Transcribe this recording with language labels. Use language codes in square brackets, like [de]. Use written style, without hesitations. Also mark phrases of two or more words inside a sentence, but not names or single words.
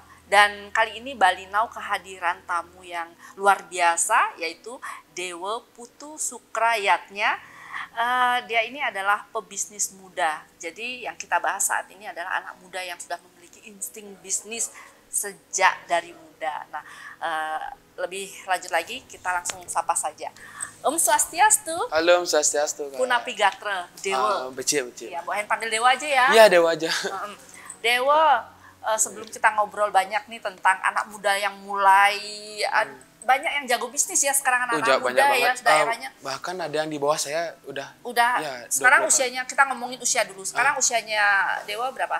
[id] Dan kali ini Bali Now kehadiran tamu yang luar biasa, yaitu Dewa Putu Sukrayatnya. Dia ini adalah pebisnis muda. Jadi yang kita bahas saat ini adalah anak muda yang sudah memiliki insting bisnis sejak dari muda. Nah, lebih lanjut lagi kita langsung sapa saja. [ban] Om Swastiastu. Halo, Om Swastiastu. Punapi Gatra, Dewa. Becik. [id] Ya, boleh panggil Dewa aja ya. Iya, Dewa aja. Dewa, sebelum kita ngobrol banyak nih tentang anak muda yang mulai banyak yang jago bisnis ya sekarang anak-anak muda ya daerahnya. Bahkan ada yang di bawah saya udah. Ya, sekarang usianya, kita ngomongin usia dulu. Sekarang usianya Dewa berapa?